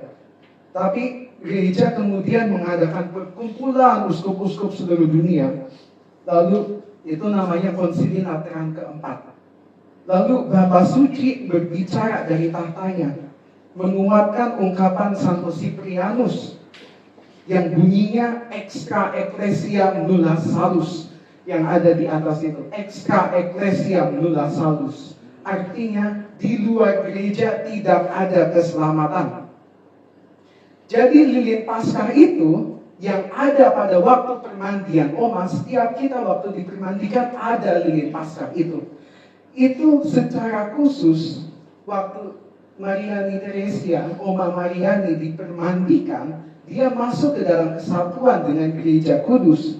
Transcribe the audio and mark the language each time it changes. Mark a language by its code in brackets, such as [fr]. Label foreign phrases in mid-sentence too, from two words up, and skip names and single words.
[id] Tapi gereja kemudian mengadakan perkumpulan uskup-uskup seluruh dunia. Lalu itu namanya Konsili Lateran keempat. Lalu Bapa Suci berbicara dari tahtanya, menguatkan ungkapan Santo Siprianus yang bunyinya [la] extra ecclesiam nulla salus, [id] yang ada di atas itu, [la] extra ecclesiam nulla salus. [id] Artinya di luar gereja tidak ada keselamatan. Jadi lilin Paskah itu yang ada pada waktu permandian Oma, setiap kita waktu dipermandikan ada lilin Paskah itu. Itu secara khusus waktu Mariani Teresia, Oma Mariani dipermandikan, dia masuk ke dalam kesatuan dengan gereja kudus.